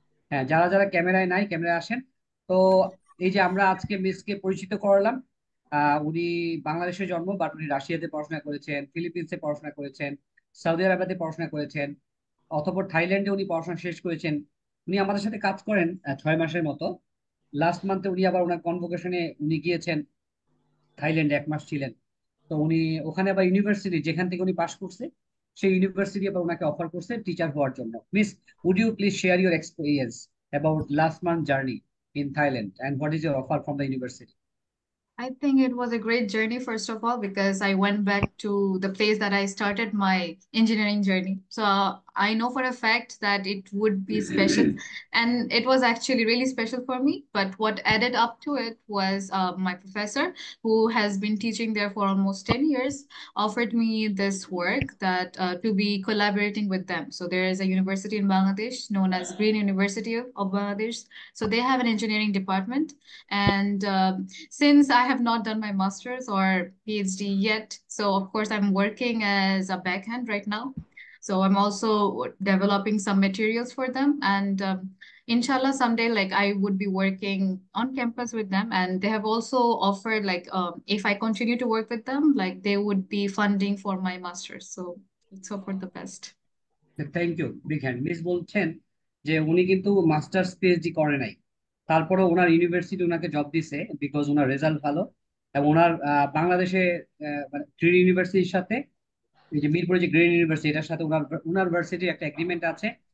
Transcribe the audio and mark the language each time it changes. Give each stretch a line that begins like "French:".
Bangla: হ্যাঁ, যারা যারা ক্যামেরায় নাই ক্যামেরায় আসেন। তো এই যে আমরা আজকে মিসকে পরিচিত করলাম, উনি বাংলাদেশে জন্ম, বাট উনি রাশিয়াতে পড়াশোনা করেছেন, ফিলিপিন্সে পড়াশোনা করেছেন, সৌদি আরবে পড়াশোনা করেছেন, অতঃপর থাইল্যান্ডে উনি পড়াশোনা শেষ করেছেন। উনি আমাদের সাথে কাজ করেন 6 মাসের মতো। লাস্ট মান্থে উনি আবার ওনার কনভোকেশনে উনি গিয়েছেন থাইল্যান্ডে, 1 মাস ছিলেন। তো উনি ওখানে আবার ইউনিভার্সিটি যেখান থেকে উনি পাশ করছে, সেই ইউনিভার্সিটি আবার ওনাকে অফার করছে টিচার হওয়ার জন্য। Miss,
English: would you please share your experience about last month journey in Thailand and what is your offer from the university? I think it was a great journey, first of all, because I went back to the place that I started my engineering journey. So I know for a fact that it would be special. And it was actually really special for me. But what added up to it was my professor, who has been teaching there for almost 10 years, offered me this work that to be collaborating with them. So there is a university in Bangladesh known as Green University of Bangladesh. So they have an engineering department. And since I have not done my master's or PhD yet, so of course I'm working as a backhand right now. So I'm also developing some materials for them, and inshallah someday like I would be working on campus with them, and they have also offered like if I continue to work with them, like they would be funding for my master's. So let's hope for the best. Thank you, big hand.
Bangla: Miss বলছেন যে উনি কিন্তু masters PhD করে নাই, তারপরে ওনার university ওনাকে job দিছে because owner result ভালো, এবং ওনার বাংলাদেশে মানে গ্রিন ইউনিভার্সিটির সাথে, এই যে মিরপুরে যে গ্রিন ইউনিভার্সিটি, এটার সাথে ওনার ওনার ভার্সিটির একটা এগ্রিমেন্ট আছে।